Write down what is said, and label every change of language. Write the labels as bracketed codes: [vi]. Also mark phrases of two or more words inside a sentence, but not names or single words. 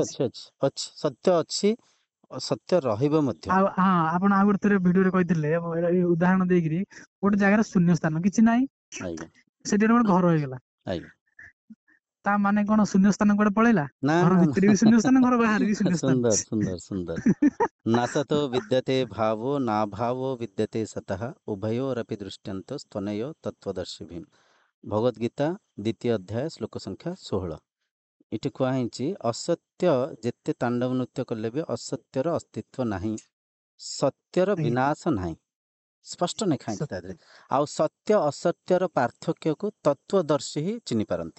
[or] ଅଛି, ଅଛି, ଅଛି, ଅଛି, ସତ୍ୟ ଅଛି, ସତ୍ୟ ରହିବ ମଧ୍ୟ। ଆଉ ହଁ, ଆପଣ ଆଉ ଗୋଟେ ଥର ଭିଡିଓରେ କହିଥିଲେ, ଏଇ ଉଦାହରଣ ଦେଇକିରି, ଗୋଟେ ଜାଗାରେ ଶୂନ୍ୟ ସ୍ଥାନ କିଛି ନାହିଁ, ଆଜ୍ଞା, ସେଠି ଗୋଟେ ଘର ହେଇଗଲା। ଆଜ୍ଞା, ତା ମାନେ କଣ ଶୂନ୍ୟସ୍ଥାନ କୁଆଡେ ପଳେଇଲା? ନା ଘର ନା ଭିତରେ ବି ଶୂନ୍ୟସ୍ଥାନ, ଘର ବାହାରେ ବି ନା ଶୂନ୍ୟସ୍ଥାନ। ସୁନ୍ଦର ସୁନ୍ଦର ସୁନ୍ଦର। [sa] ନାସतो विद्यते भावो नाभावो विद्यते सतः उभयोरपि दृष्ट्यन्तो स्तनयो तत्त्वदर्शिभिः। [or] ଭଗବତ ଗୀତା ଦ୍ୱିତୀୟ ଅଧ୍ୟାୟ ଶ୍ଲୋକ ସଂଖ୍ୟା 16। ଏଠି କୁହା ହେଇଛି ଅସତ୍ୟ ଯେତେ ତାଣ୍ଡବ ନୃତ୍ୟ କଲେ ବି ଅସତ୍ୟର ଅସ୍ତିତ୍ୱ ନାହିଁ, ସତ୍ୟର ଆଜ୍ଞା ବିନାଶ ନାହିଁ। ସ୍ପଷ୍ଟ ଲେଖା ହେଇଛି ତା ସତ୍ୟ। ଦେହରେ। ଆଉ ସତ୍ୟ ଅସତ୍ୟର ପାର୍ଥକ୍ୟକୁ ତତ୍ତ୍ୱଦର୍ଶୀ ହିଁ ଚିହ୍ନି ପାରନ୍ତି,